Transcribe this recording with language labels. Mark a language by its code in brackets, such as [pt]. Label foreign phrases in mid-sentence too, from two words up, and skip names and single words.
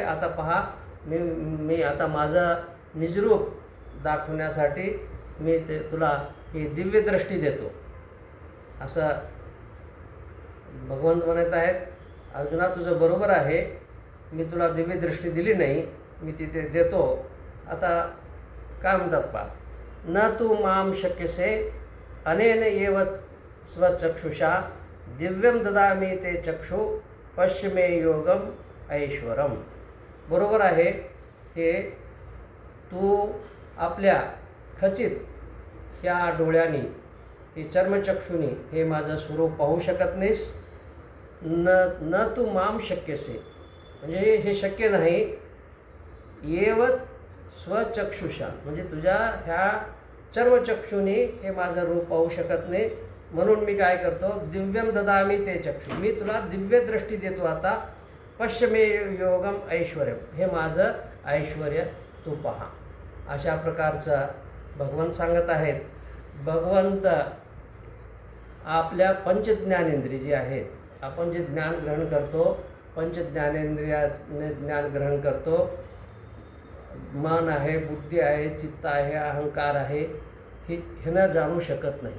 [mr] आता पहा, मी आता माझं निजरूप दाखवण्यासाठी मी तुला ही दिव्य दृष्टी देतो असं भगवंत म्हणत आहेत. अर्जुना तुझं बरोबर आहे, मी तुला दिव्य दृष्टी दिली नाही, मी तिथे देतो. आता काय म्हणतात पहा, [sa] न तू माम शक्यसे अनेन एव स्वचक्षुषा दिव्यम ददामी ते चक्षु पश्य मे योगम ऐश्वरम. [mr] बरोबर आहे, हे तू आपल्या खचित ह्या डोळ्यांनी हे चर्मचक्षुनी हे माझं स्वरूप पाहू शकत नाहीस. [sa] न तू माम शक्यसे [mr] म्हणजे हे शक्य नाही. [sa] एव स्वचक्षुषा [mr] म्हणजे तुझ्या ह्या चर्मचक्षुनी हे माझं रूप पाहू शकत नाही. म्हणून मी काय करतो, [sa] दिव्यम ददामी ते चक्षु, [mr] मी तुला दिव्य दृष्टी देतो. [sa] आता पश्य मे योगम ऐश्वर्य, [mr] हे माझं ऐश्वर्य तू पहा. अशा प्रकारचं भगवंत सांगत आहेत. भगवंत आपल्या पंचज्ञानेंद्रिय जी आहेत, आपण जे ज्ञान ग्रहण करतो, पंचज्ञानेंद्रियाने ज्ञान ग्रहण करतो, मन आहे, बुद्धी आहे, चित्त आहे, अहंकार आहे, ह्यानं जाणू शकत नाही.